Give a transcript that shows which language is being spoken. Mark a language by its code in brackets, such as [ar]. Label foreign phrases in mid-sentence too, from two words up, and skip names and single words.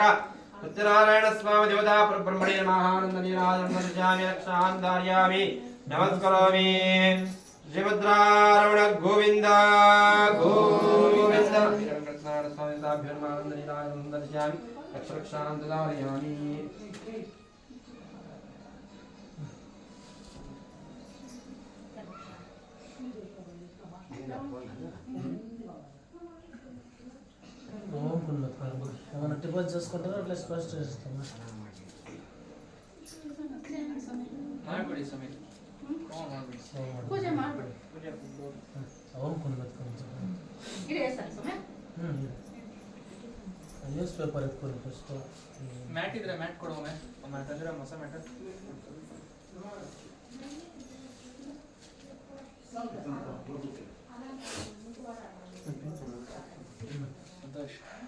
[sa] ಸತ್ಯನಾರಾಯಣ ಸ್ವಾಮಿ ದೇವತಾ ಬ್ರಹ್ಮಣೇ ನಮಃ. ಆನಂದ ನೀರಾಜನಂ ದರ್ಶಯಾಮಿ ರಕ್ಷಾನ್ ಧಾರಯಾಮಿ ನಮಸ್ಕರೋಮಿ. ಶ್ರೀಭದ್ರಾರಮಣ ಗೋವಿಂದ ಗೋವಿಂದ. ವೆಂಕಟನಾರಾಯಣ ಸ್ವಾಮಿ ಸಾಭ್ಯೋ ನಮಃ. ಆನಂದ ನೀರಾಜನಂ ದರ್ಶಯಾಮಿ ರಕ್ಷಾನ್ ಧಾರಯಾಮಿ. [te] ఏమైనా టిఫిన్ చేసుకుంటారా అట్లా స్పష్ట చేస్తామా? [kn] ಮಾಡ್ಬಿಡಿ ಸಮಯ ಪೂಜೆ ಮಾಡ್ಬಿಡಿ. [en] news paper [kn] ಎತ್ಕೊಂಡು ಫಸ್ಟ್ ಮ್ಯಾಟ್ ಇದ್ರೆ ಮ್ಯಾಟ್ ಕೊಡುವ ಮ್ಯಾಟ್ ಅಂದ್ರೆ ಹೊಸ ಮ್ಯಾಟ್ ಸಂತೋಷ್.